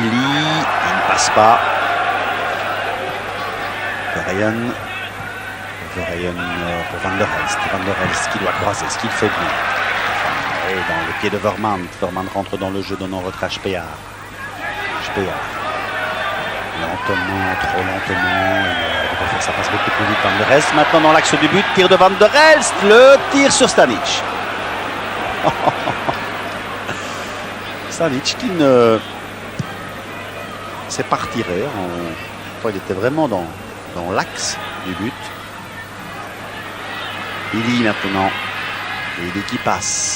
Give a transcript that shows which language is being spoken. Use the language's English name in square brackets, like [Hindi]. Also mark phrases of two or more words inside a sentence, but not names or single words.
[French] Il ne passe pas. Verheyen pour Van der Elst. Van der Elst qui doit croiser, ce qu'il fait bien. Et dans le pied de Vermaat. Vermaat rentre dans le jeu, donnant retrait à Speer. Lentement, trop lentement. Ça passe beaucoup plus vite. Van der Elst maintenant dans l'axe du but. Tir de Van der Elst. Le tir sur Stanic. Stanic qui ne s'est pas retiré. Il était vraiment dans l'axe du but. Ili maintenant. Ili qui passe.